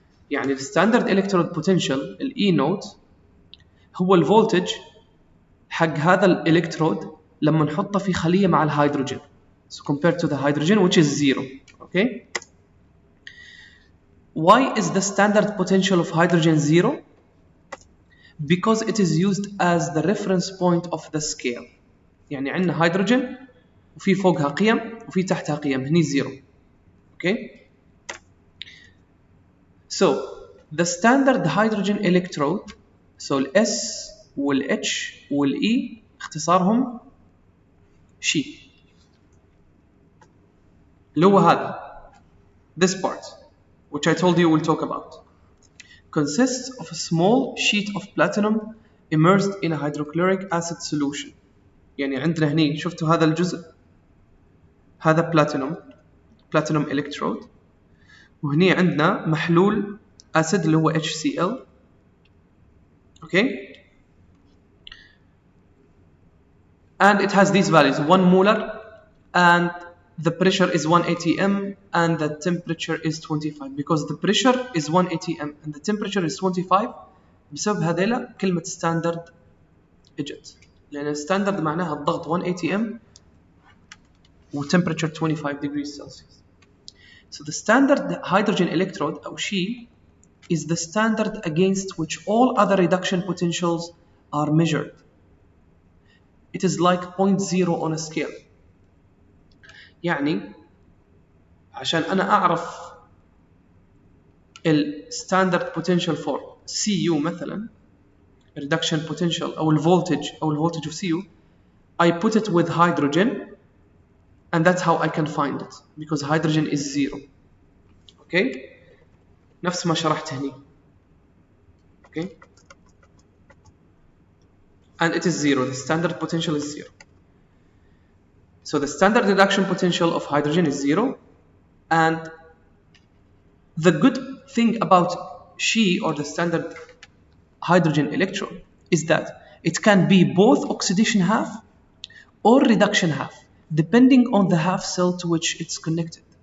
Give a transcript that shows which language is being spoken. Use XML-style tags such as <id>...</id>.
<ar>يعني الستاندرد electrode potential ال E naught هو الفولتج حق هذا الالكترود لما نحطه في خلية مع الهيدروجين.</ar> <en>So compared to the hydrogen, which is 0. Okay? Why is the standard potential of hydrogen 0? Because it is used as the reference point of the scale.</en> <ar>يعني عندنا هيدروجين وفي فوقها قيم وفي تحتها قيم، هني 0.</ar> <en>Okay? So the standard hydrogen electrode, so ال S وال H وال E اختصارهم شي، اللي هو هذا this part which I told you we'll talk about, consists of a small sheet of platinum immersed in a hydrochloric acid solution.</en> <ar>يعني عندنا هني شفتوا هذا الجزء، هذا platinum electrode، وهني عندنا محلول acid اللي هو HCl.</ar> <en>Okay, and it has these values 1 molar and the pressure is 1 atm and the temperature is 25. Because the pressure is 1 atm and the temperature is 25 بسبب هذيلا كلمة standard اجت، لأن standard معناها الضغط 1 atm و temperature 25 degrees Celsius. So the standard hydrogen electrode أو She is the standard against which all other reduction potentials are measured. It is like 0.0 on a scale. يعني عشان أنا أعرف ال standard potential for Cu مثلا reduction potential أو voltage of Cu, I put it with hydrogen and that's how I can find it because hydrogen is 0.</en> <ar>Okay, نفس ما شرحت هني.</ar> <en>Okay, and it is 0. The standard potential is 0. So the standard reduction potential of hydrogen is 0, and the good thing about She or the standard hydrogen electrode is that it can be both oxidation half or reduction half depending on the half cell to which it's connected.</en>